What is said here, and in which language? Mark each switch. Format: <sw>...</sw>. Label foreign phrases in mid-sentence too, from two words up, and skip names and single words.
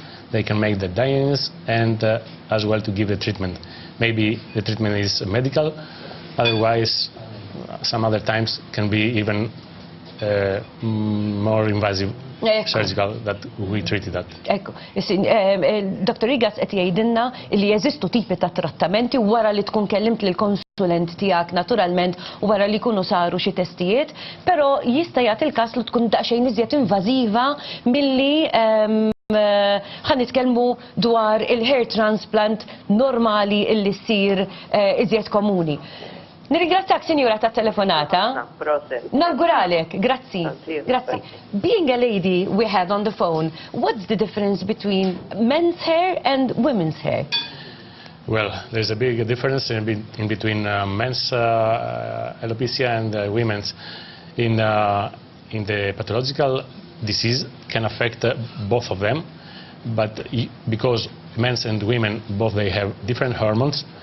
<en>They can make the diagnosis and as well to give the treatment. Maybe the treatment is medical, otherwise some other times can be even more invasive. Surgical that we treated that.</en> <mt>Ekku, Dr. Rigas qed jgħidilna li jeżistu tipi ta' trattamenti wara li tkun kellimt lil konsulent tiegħek naturalment u wara li jkunu saru xi testijiet, però jista' jagħti il-każ li tkun daqsxejn iżjed invażiva milli ħan nitkellmu dwar il-</mt> <en>hair transplant</en> <mt>normali illi ssir iżjed komuni. Nirringrazzjak, Sinjura, ta' telefonata. Nawguralek, grazzi. Grazzi.</mt> <en>Being a lady we had on the phone, what's the difference between men's hair and women's hair? Well, there's a big difference in between men's alopecia and women's. In the pathological disease can affect both of them, but because men's and women both they have different hormones.</en>